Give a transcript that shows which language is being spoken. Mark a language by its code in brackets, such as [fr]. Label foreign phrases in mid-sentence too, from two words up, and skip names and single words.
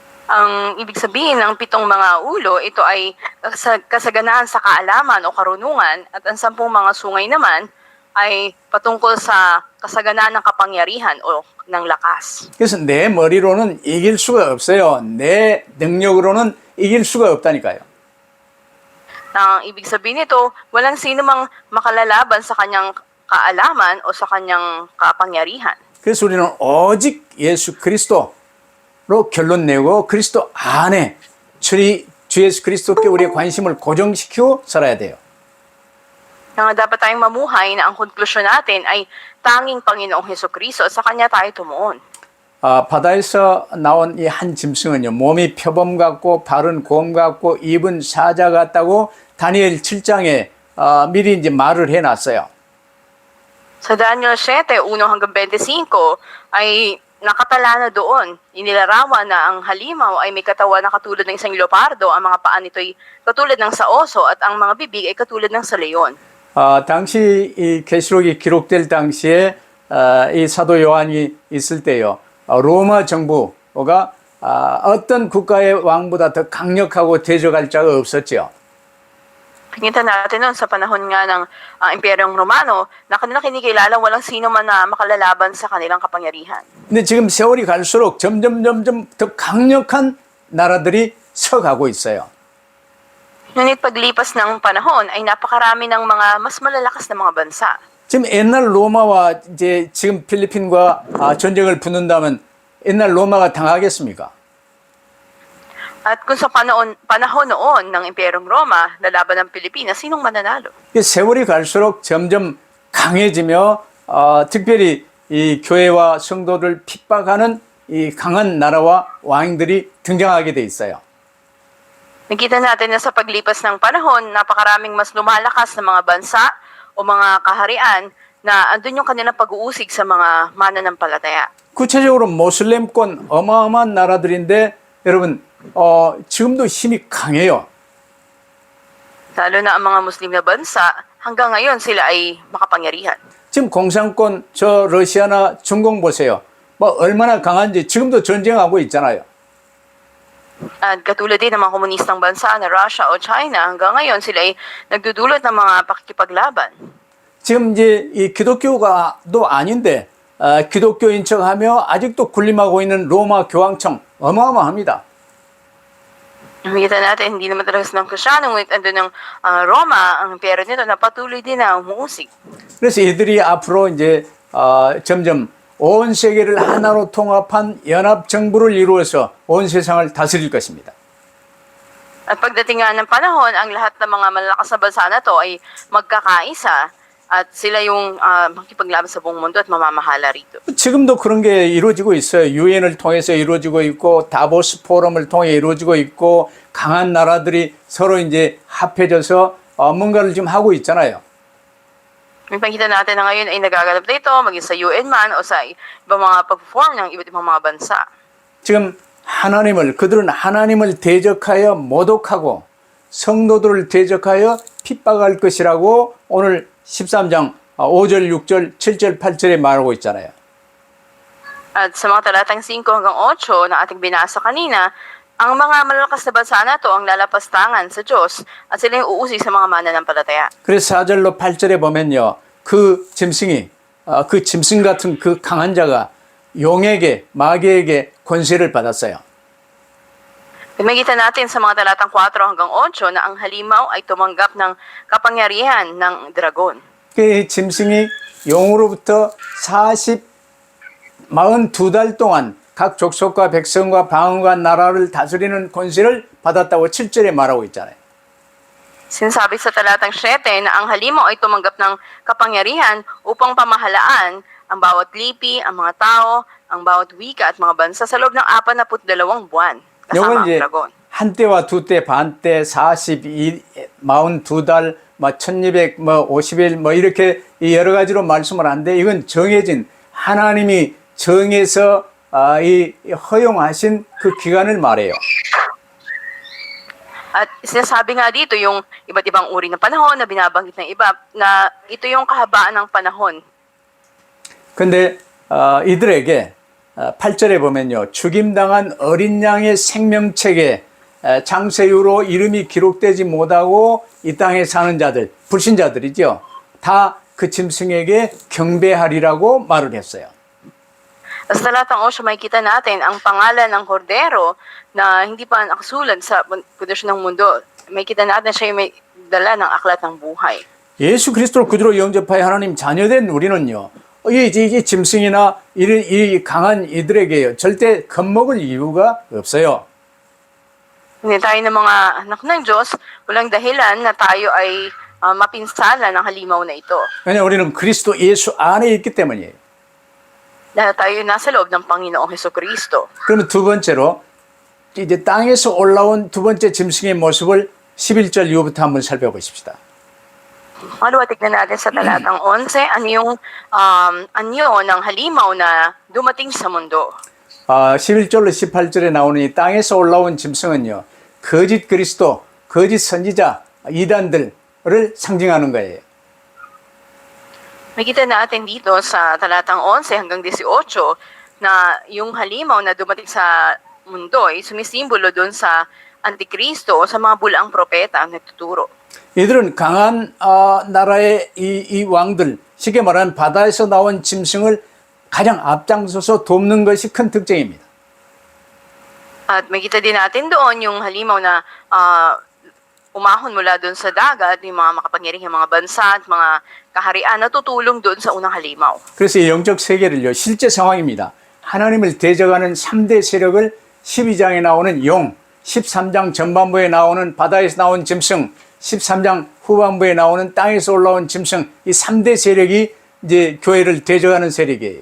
[tl] Ang ibig sabihin ng 7 mga ulo, ito ay kasaganaan sa kaalaman o karunungan, at ang 10 mga sungay naman ay patungkol sa kasaganaan ng kapangyarihan o ng lakas. [ko] 그래서 내 머리로는 이길 수가 없어요. 내 능력으로는 이길 수가 없다니까요. [tl] Ang ibig sabihin nito, walang sino mang makalalaban sa kanyang kaalaman o sa kanyang kapangyarihan. [ko] 그래서 우리는 오직 예수 그리스도로 결론 내고 그리스도 안에 주 예수 그리스도께 우리의 관심을 고정시키고 살아야 돼요. [tl] Nga dapat tayong mamuhay na ang konklusyon natin ay tanging Panginoong Hesukristo at sa Kanya tayo tumuon. [ko] 바다에서 나온 이 한 짐승은요, 몸이 표범 같고 발은 곰 같고 입은 사자 같다고 다니엘 7장에 미리 이제 말을 해놨어요. [tl] Sa Daniel 7, 1 hanggang 25 ay nakatala na doon. Inilarawan na ang halimaw ay may katawan na katulad ng isang leopardo, ang mga paa nito ay katulad ng sa oso at ang mga bibig ay katulad ng sa leon. [ko] 당시 이 계시록이 기록될 당시에 이 사도 요한이 있을 때요, 로마 정부가 어떤 국가의 왕보다 더 강력하고 대적할 자가 없었죠. [tl] Pinginta natin noon sa panahon nga ng Imperyong Romano na kanila kinikilala walang sino man na makalalaban sa kanilang kapangyarihan. [ko] 근데 지금 세월이 갈수록 점점 더 강력한 나라들이 서가고 있어요. [tl] Ngunit paglipas ng panahon ay napakarami ng mga mas malalakas na mga bansa. [ko] 지금 옛날 로마와 이제 지금 필리핀과 전쟁을 붙는다면 옛날 로마가 당하겠습니까? [tl] At kung sa panahon noon ng Imperyong Roma, lalaban ng Pilipinas, sinong mananalo? [ko] 세월이 갈수록 점점 강해지며 특별히 이 교회와 성도를 핍박하는 이 강한 나라와 왕들이 등장하게 돼 있어요. [tl] Nakita natin na sa paglipas ng panahon, napakaraming mas lumalakas na mga bansa o mga kaharian na andun yung kanilang pag-uusig sa mga mananampalataya. [ko] 구체적으로 모슬렘권 어마어마한 나라들인데 여러분 지금도 힘이 강해요. [tl] Lalo na ang mga Muslim na bansa, hanggang ngayon sila ay makapangyarihan. [ko] 지금 공산권 저 러시아나 중공 보세요. 뭐 얼마나 강한지 지금도 전쟁하고 있잖아요. [tl] At katulad din ng mga komunistang bansa na Russia o China, hanggang ngayon sila ay nagdudulot ng mga pakikipaglaban. [ko] 지금 이제 이 기독교가도 아닌데 기독교인 척하며 아직도 군림하고 있는 로마 교황청 어마어마합니다. [tl] Nakikita natin, hindi naman talaga silang Kristyano, ngunit andun ng Roma, ang impero nito, na patuloy din na umuusig. [ko] 그래서 이들이 앞으로 이제 점점 온 세계를 하나로 통합한 연합 정부를 이루어서 온 세상을 다스릴 것입니다. [tl] At pagdating nga ng panahon, ang lahat ng mga malalakas na bansa na to ay magkakaisa at sila yung makipaglaban sa buong mundo at mamamahala rito. [ko] 지금도 그런 게 이루어지고 있어요. 유엔을 통해서 이루어지고 있고 다보스 포럼을 통해 이루어지고 있고 강한 나라들이 서로 이제 합해져서 뭔가를 지금 하고 있잖아요. [tl] Yung pagkita natin na ngayon ay nagaganap na ito, maging sa UN man o sa ibang mga pag-form ng iba't ibang mga bansa. [ko] 지금 그들은 하나님을 대적하여 모독하고 성도들을 대적하여 핍박할 것이라고 오늘 13장 5절, 6절, 7절, 8절에 말하고 있잖아요. [tl] At sa mga talatang 5 hanggang 8 na ating binasa kanina, ang mga malalakas na bansa na to ang lalapastangan sa Diyos at sila yung uusi sa mga mananampalataya. [ko] 그래서 4절로 8절에 보면요. 그 짐승이 그 짐승 같은 그 강한 자가 용에게 마귀에게 권세를 받았어요. [tl] Makikita natin sa mga talatang 4 hanggang 8 na ang halimaw ay tumanggap ng kapangyarihan ng dragon. [ko] 그 짐승이 용으로부터 42달 동안 각 족속과 백성과 방언과 나라를 다스리는 권세를 받았다고 7절에 말하고 있잖아요. [tl] Sinasabi sa talatang 7 na ang halimaw ay tumanggap ng kapangyarihan upang pamahalaan ang bawat lipi, ang mga tao, ang bawat wika at mga bansa sa loob ng 42 buwan. Kasama ang 이제 dragon. [ko] 한때와 두때 반때 42달 1200 50일 이렇게 여러 가지로 말씀을 하는데 이건 정해진 하나님이 정해서 이 허용하신 그 기간을 말해요. [tl] At sinasabi nga dito yung iba't ibang uri ng panahon na binabanggit ng iba na ito yung kahabaan ng panahon. [ko] 근데 이들에게 8절에 보면요. 죽임당한 어린 양의 생명책에 창세유로 이름이 기록되지 못하고 이 땅에 사는 자들, 불신자들이죠. 다 그 짐승에게 경배하리라고 말을 했어요. [tl] Sa talatang 8, makikita natin ang pangalan ng kordero na hindi pa nakasulat sa pundasyon ng mundo. Makikita natin siya yung may dala ng aklat ng buhay. [ko] 예수 그리스도를 구주로 영접하여 하나님 자녀된 우리는요. 이 짐승이나 이 강한 이들에게요. 절대 겁먹을 이유가 없어요. [tl] Hindi tayo ng mga anak ng Diyos, walang dahilan na tayo ay mapinsala ng halimaw na ito. [ko] 왜냐하면 우리는 그리스도 예수 안에 있기 때문이에요. [tl] Dahil tayo nasa loob ng Panginoong Hesukristo. [ko] 그러면 두 번째로 이제 땅에서 올라온 두 번째 짐승의 모습을 11절 이후부터 한번 살펴보십시다. [tl] Pangalawa, tignan natin sa talatang 11, anyo ng halimaw na dumating sa mundo. [ko] 11절로 18절에 나오는 이 땅에서 올라온 짐승은요. 거짓 그리스도, 거짓 선지자, 이단들을 상징하는 거예요. [tl] Makita natin dito sa talatang 11 hanggang 18 na yung halimaw na dumating sa mundo ay sumisimbolo doon sa Antikristo o sa mga bulaang propeta ang nagtuturo. [ko] 이들은 강한 나라의 이 왕들, 쉽게 말하면 바다에서 나온 짐승을 가장 앞장서서 돕는 것이 큰 특징입니다. [tl] At makita din natin doon yung halimaw na umahon mula doon sa dagat, yung mga makapangyarihang mga bansa at mga kaharian na tutulong doon sa unang halimaw. [ko] 그래서 이 영적 세계를요, 실제 상황입니다. 하나님을 대적하는 3대 세력을 12장에 나오는 용, 13장 전반부에 나오는 바다에서 나온 짐승, 13장 후반부에 나오는 땅에서 올라온 짐승, 이 3대 세력이 이제 교회를 대적하는 세력이에요.